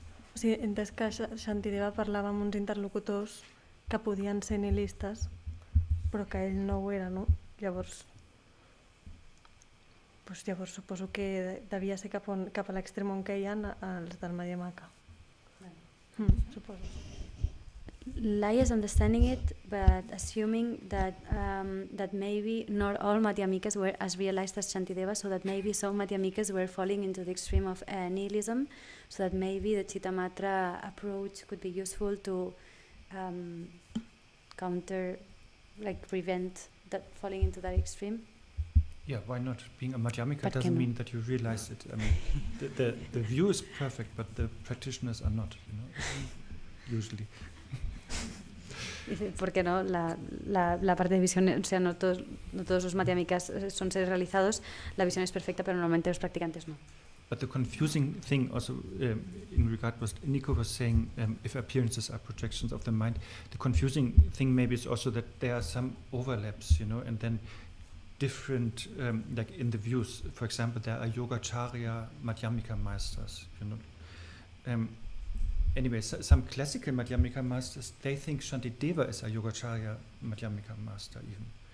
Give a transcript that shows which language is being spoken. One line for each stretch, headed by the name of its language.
Catalan: O sigui, he entès que Shantideva parlava amb uns interlocutors que podien ser nihilistes, però que ell no ho era, no? Llavors suposo que devia ser cap a l'extrem on queien els del Madhyamaka. Suposo.
English: Lai is understanding it, but assuming that maybe not all Madhyamikas were as realized as Shantideva, so that maybe some Madhyamikas were falling into the extreme of nihilism, so that maybe the Chittamatra approach could be useful to counter, like prevent that falling into that extreme. Yeah, why not? Being a Madhyamika doesn't mean that you realize it. I mean, the view is perfect, but the practitioners are not, usually.
Spanish: Porque no, la parte de visión, o sea, no todos los madhyamikas son seres realizados, la visión es perfecta, pero normalmente los practicantes no.
English: But the confusing thing also in regard what Nico was saying, if appearances are projections of the mind, the confusing thing maybe is also that there are some overlaps, and then different, like in the views, for example, there are Yogacharya Madhyamika masters, Anyway, some classical Madhyamika masters, they think Shantideva is a Yogacharya Madhyamika master even.